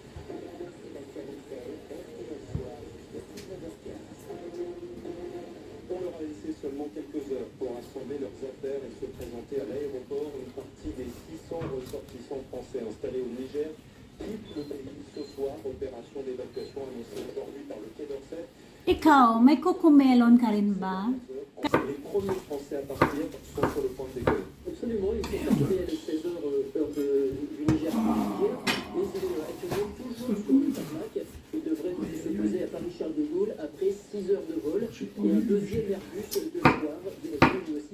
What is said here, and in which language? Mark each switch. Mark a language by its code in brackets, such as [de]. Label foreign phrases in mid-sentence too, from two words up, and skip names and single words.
[fr] On leur a laissé seulement quelques heures pour assembler leurs affaires et se présenter à l'aéroport. Une partie des 600 ressortissants français installés au Niger quittent le pays ce soir. Opération d'évacuation annoncée aujourd'hui par le Quai d'Orsay. [tl] Ikaw, may cocomelon ka rin ba? [fr] Les premiers Français à partir sont sur le point de décoller. Absolument, ils sont partis à 16h heure du Niger hier, mais il est actuellement toujours sur le tarmac. Il devrait se poser à Paris-Charles de Gaulle après 6 heures de vol et un deuxième Airbus de soir, direction lui aussi.